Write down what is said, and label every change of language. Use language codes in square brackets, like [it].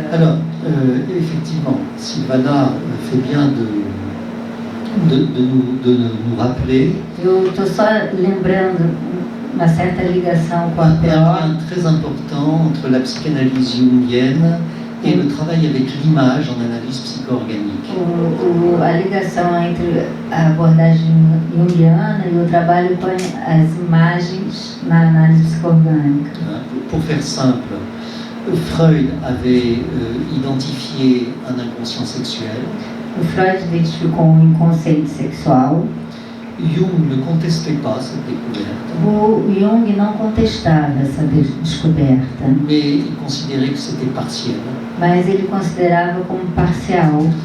[fr] Alors, effectivement, Sylvana fait bien de nous rappeler [pt] Eu estou só lembrando uma certa ligação com a [fr] un lien [pt] PO, [fr] très important entre la psychanalyse jungienne et le travail avec l'image en analyse psycho-organique. [pt] a ligação entre a abordagem junguiana e o trabalho com as imagens na análise psico-orgânica. [fr] Pour faire simple, Freud avait identifié un inconscient sexuel. [pt] O Freud identificou um inconsciente sexual. [fr] Jung ne contestait pas cette découverte, [pt] O Jung não contestava essa descoberta, [fr] mais il considérait que c'était partiel [pt] mas ele considerava como parcial